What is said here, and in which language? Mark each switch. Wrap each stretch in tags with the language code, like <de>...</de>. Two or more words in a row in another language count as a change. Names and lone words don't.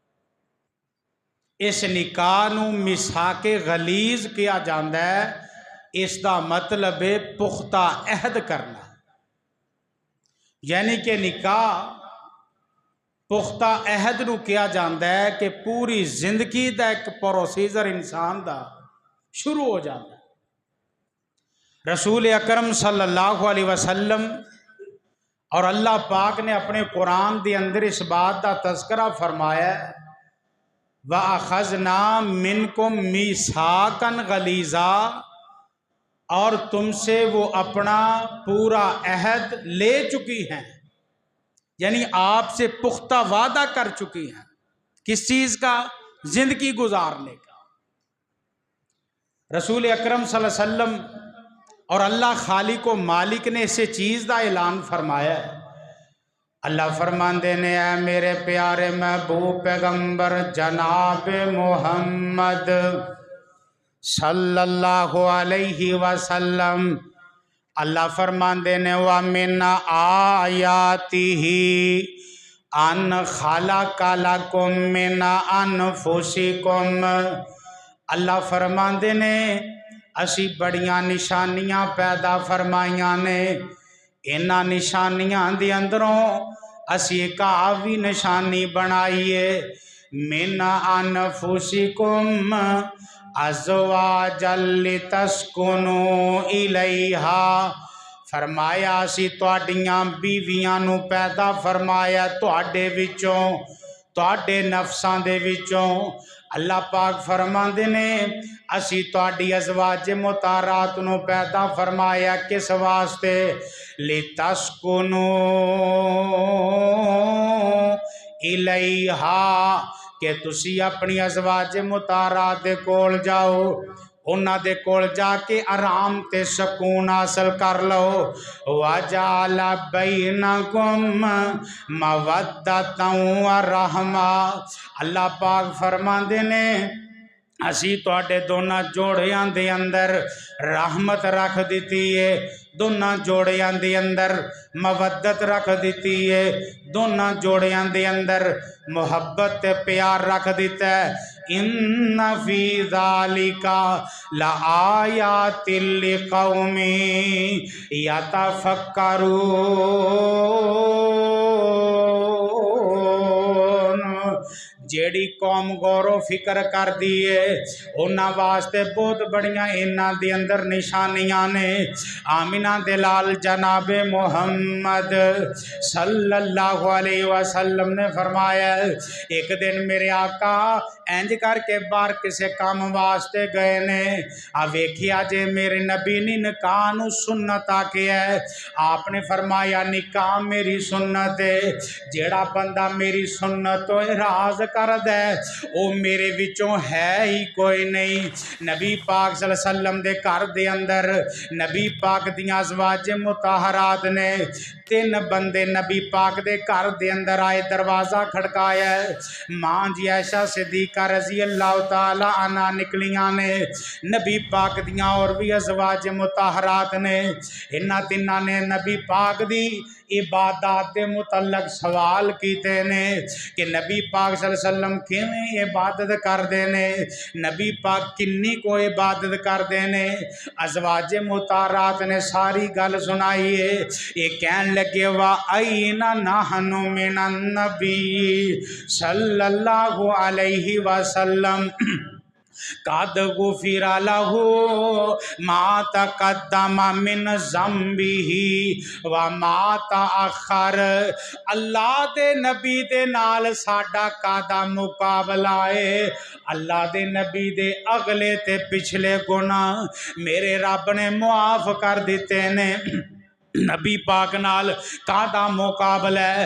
<pa>اس نکاح نو میثاق غلیظ کیا جاندہ ہے، اس دا مطلب ہے پختہ عہد کرنا، یعنی کہ نکاح پختہ عہد نو کیا جاندہ ہے کہ پوری زندگی دا ایک پروسیجر انسان دا شروع ہو جاتا ہے۔ رسول اکرم صلی اللہ علیہ وسلم اور اللہ پاک نے اپنے قرآن دے اندر اس بات دا تذکرہ فرمایا ہے</pa> <ar>وَأَخَذْنَا مِنْكُمْ مِيثَاقًا غَلِيظًا،</ar> <ur>اور تم سے وہ اپنا پورا عہد لے چکی ہیں، یعنی آپ سے پختہ وعدہ کر چکی ہیں۔ کس چیز کا؟ زندگی گزارنے کا۔</ur> <pa>رسول اکرم صلی اللہ علیہ وسلم اور اللہ خالق و مالک نے اسے چیز دا اعلان فرمایا ہے۔ اللہ فرماندے نے اے میرے پیارے محبوب پیغمبر جناب محمد</pa> <ar>صلى الله عليه وسلم.</ar> <pa>اللہ فرماتے نے</pa> <ar>ومن آياته أن خلق لكم من أنفسكم.</ar> <pa>اللہ فرماتے نے اسی وڈیاں نشانیاں پیدا فرمائیاں نے، انہاں نشانیاں دے اندروں اسی اک آ بھی نشانی بنائیے</pa> <ar>من أنفسكم أزواجا لتسكنوا إليها.</ar> <pa>فرمایا اسی تہاڈیاں بیویاں نوں پیدا فرمایا تہاڈے وچوں، تہاڈے نفساں دے وچوں. اللہ پاک فرماندے نے اسی تہاڈی ازواج مطہرات نوں پیدا فرمایا کس واسطے?</pa> <ar>لتسكنوا إليها,</ar> <pa>کہ تسی اپنی ازواج مطہرات دے کول جاؤ، انہاں دے کول جا کے آرام تے سکون حاصل کر لو.</pa> <ar>وجعل بينكم مودة ورحمة.</ar> <pa>اللہ پاک فرماندے نے اسی تہاڈے دونوں جوڑیاں دے اندر رحمت رکھ دتی ہے، دونوں جوڑیاں دے اندر مودت رکھ دتی ہے، دونوں جوڑیاں دے اندر محبت تے پیار رکھ دتا ہے.</pa> <ar>إن في ذلك لآيات لقوم يتفكرون.</ar> <pa>جیہڑی قوم غور فکر کر دی ہے انہاں واسطے بہت وڈیاں انہاں دے اندر نشانیاں نے. آمنہ دے لال جناب محمد صلی اللہ علیہ وسلم نے فرمایا اک دن میرے آقا انج کر کے باہر کسے کم واسطے گئے نے، آ ویکھیا جے میرے نبی نے نکاح نوں سنت آکھیا ہے. آپ نے فرمایا نکاح میری سنت ہے، جیہڑا بندہ میری سنت توں اعراض کردا ہے او میرے وچوں ہے ای کوئی نہیں. نبی پاک صلی اللہ علیہ وسلم دے گھر دے اندر نبی پاک دیاں ازواج مطہرات نے، تن بندے نبی پاک دے گھر دے اندر آئے، دروازہ کھڑکایا، ماں جی عائشہ صدیقہ رضی اللہ تعالیٰ عنہا نکلیاں نے، نبی پاک دیاں اور بھی ازواج مطہرات نے. انہاں تنہاں نے نبی پاک دی عبادت کے متعلق سوال کیتے نے کہ نبی پاک صلی اللہ علیہ وسلم کیویں عبادت کرتے نے، نبی پاک کنی کو عبادت کرتے نے. ازواج مطہرات نے ساری گل سنائی ہے. اے کہن لگے</pa> <ar>وأين نحن من النبي صلى الله عليه وسلم قد غفر له ما تقدم من ذنبه وما تأخر.</ar> <pa>اللہ دے نبی دے نال ساڈا کاہدا مقابلہ ہے. اللہ دے نبی دے اگلے تے پچھلے گناہ میرے رب نے معاف کر دتے نے. نبی پاک نال کاہدا مقابلہ ہے?</pa>